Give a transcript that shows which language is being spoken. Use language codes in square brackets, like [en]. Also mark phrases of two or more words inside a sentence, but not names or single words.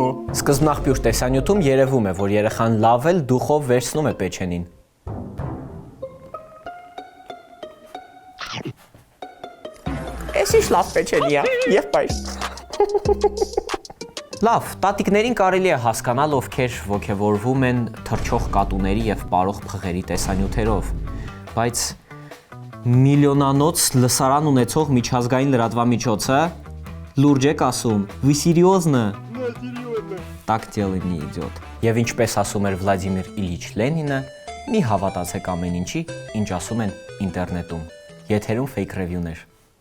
[hy] Սկզբնաղբյուր տեսանյութում երևում է, որ երեխան լավ էլ դուխով վերցնում է պեչենին։ Էս ինչ լավ պեչենի է, եղբայր։ Լավ, տատիկներին կարելի է հասկանալ, ովքեր ոգևորվում են թռչող կատուների եւ պարող փղերի տեսանյութերով, բայց միլիոնանոց լսարան ունեցող միջազգային լրատվամիջոցը լուրջ եք ասում, [ru] вы серьезно? Так дело не идет։ [hy] Եվ ինչպես ասում էր Վլադիմիր Իլիչ Լենինը, մի հավատացեք ամեն ինչի, ինչ ասում են ինտերնետում։ Եթերում [en] fake review- [hy] ներ։